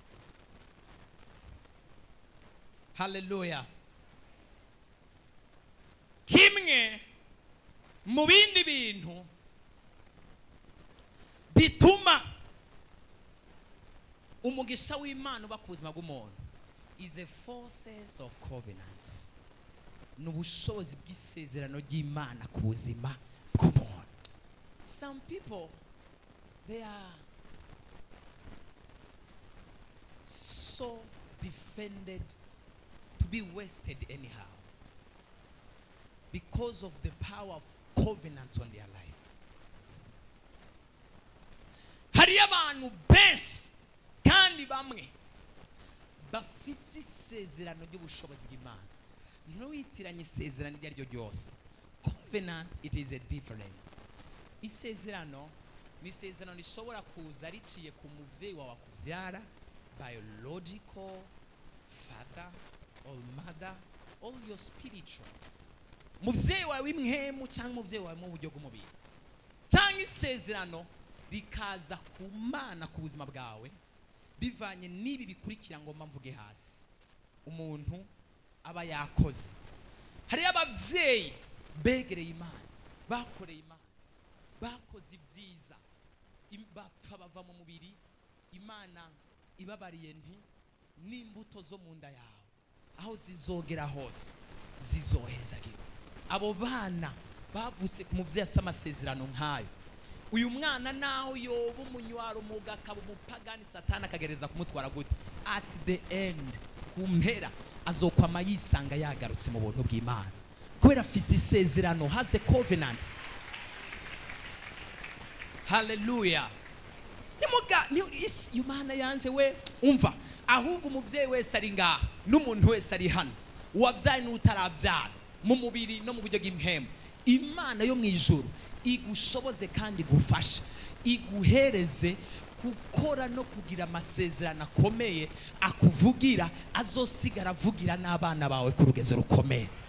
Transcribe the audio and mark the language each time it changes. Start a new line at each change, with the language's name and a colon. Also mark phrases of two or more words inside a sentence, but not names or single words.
Rundi: Haleluya. Kimwe mu bindi bintu bituma umugisha w'Imana uba ku buzima bw'umuntu
English: is the forces of covenant.
Rundi: N'ubushobozi bw'isezerano ry'Imana ku buzima bw'umuntu.
English: Some people, they are so defended to be wasted anyhow. because of the power of covenants on their life.
Rundi: Hari abantu benshi kandi bamwe bafise isezerano ry'ubushobozi bw'Imana. Ntuyitiranye isezerano iryo ari ryo ryose.
English: Covenant, it is a different.
Rundi: Isezerano ni isezerano rishobora kuza riciye ku muvyeyi wawe akuvyara,
English: biological father or mother, or your spiritual.
Rundi: Muvyeyi wawe w'imhemu cyangwa muvyeyi wawe mu buryo bw'umubiri. Cyangwa isezerano rikaza ku Mana ku buzima bwawe bivanye n'ibi bikurikira ngo mvuge hasi. Umuntu aba yakoze. Hari abavyeyi begereye Imana, bakoreye Imana, bakoze ibyiza, bapfa bava mu mubiri, Imana ibabariye nti n'imbuto zo mu nda yawe aho zizogera hose zizohezagira. Abo bana bavutse ku muvyeyi afite amasezerano nk'ayo. Uyu mwana naho yoba umunywaro mugakaba umupagani satana akagereza kumutwara gute,
English: at the end
Rundi: kumpera azokwama yisanga yagarutse mu buntu bw'Imana kubera afise isezerano,
English: has a covenant. Hallelujah.
Rundi: Imana yanje we umva, ahubwo umuvyeyi wese ari ngaha n'umuntu wese ari hano, uwavyaye n'utaravyara mu mubiri no mu buryo bw'impemu, Imana yo mwijuru igushoboze kandi gufasha, iguhereze gukora no kugira amasezerano akomeye akuvugira, azosigara avugira n'abana bawe ku rugezo rukomeye.